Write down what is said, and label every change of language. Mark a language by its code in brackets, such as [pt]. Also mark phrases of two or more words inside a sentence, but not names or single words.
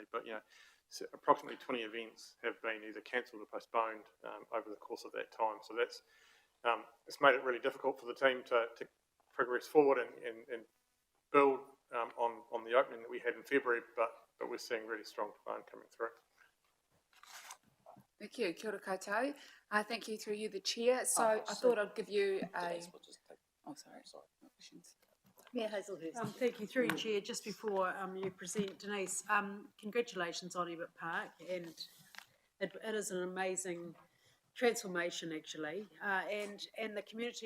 [en] But so approximately 20 events have been either cancelled or postponed over the course of that time. So that's it's made it really difficult for the team to progress forward and build on the opening that we had in February, but we're seeing really strong demand coming through. Thank you. [mi] Kia ora koutou. [en] Thank you through you, the chair. So I thought I'd give you a... Oh, sorry. No questions. Mayor Hazelhurst. Thank you, through you, Chair. Just before you present, Denise, congratulations on Ebert Park, and it is an amazing transformation actually, and the community